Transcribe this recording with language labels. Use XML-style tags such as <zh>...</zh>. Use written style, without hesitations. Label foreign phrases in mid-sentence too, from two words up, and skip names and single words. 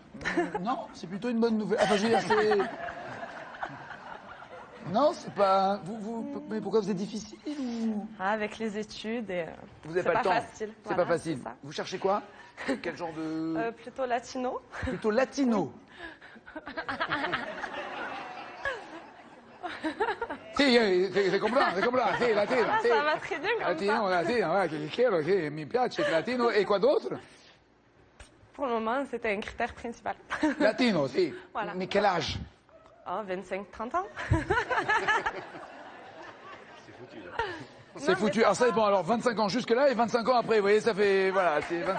<fr>Non, c'est plutôt une bonne nouvelle. Enfin, je veux dire, c'est... Non, c'est pas... Mais pourquoi vous êtes difficile ou... Avec les études, et, Vous n'avez c'est pas le temps. facile. C'est Voilà, pas facile. c'est ça. Vous cherchez quoi? Quel genre de... Plutôt latino. Plutôt latino.</fr> <it>Sì,</it> <es>se comprende,</es> <it>sì, latino.</it> <fr>Ah,</fr> <it>Sì.</it> <fr>ça va très bien comme</fr> <it>Latino,</it> <fr>ça.</fr> <it>latino, che quiero, che mi piace, latino.</it> <fr>E quoi d'autre? Pour le moment, c'était un critère principal.</fr> <it>Latino, sì.</it> <fr>Voilà. Mais quel âge? Ah, 25-30 ans. C'est Non, foutu. mais ça Alors ça va. dépend. Alors 25 ans jusque-là et 25 ans après. Vous voyez, ça fait... Voilà, c'est 25...</fr>